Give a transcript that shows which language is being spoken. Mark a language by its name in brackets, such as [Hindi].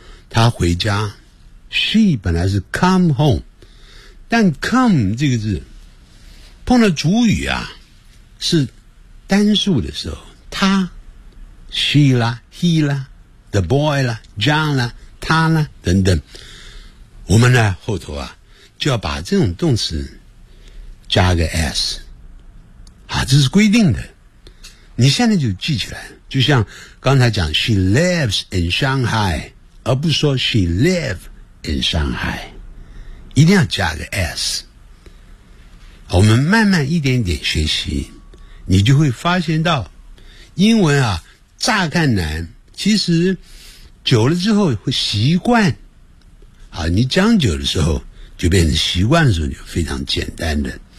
[Chinese] 他回家 ，she 本来是 come home， 但 come 这个字碰到主语啊，是单数的时候，他 ，she 啦 ，he 啦 ，the boy 啦 ，John 啦，他啦等等，我们呢后头啊就要把这种动词加个 s， 啊，这是规定的，你现在就记起来，就像刚才讲 ， [English] she lives in Shanghai。 [Chinese] 而不说 [English] she live in Shanghai， [Chinese] 一定要加个 s。我们慢慢一点点学习，你就会发现到英文啊，乍看难，其实久了之后会习惯。啊，你讲久的时候就变成习惯的时候就非常简单的。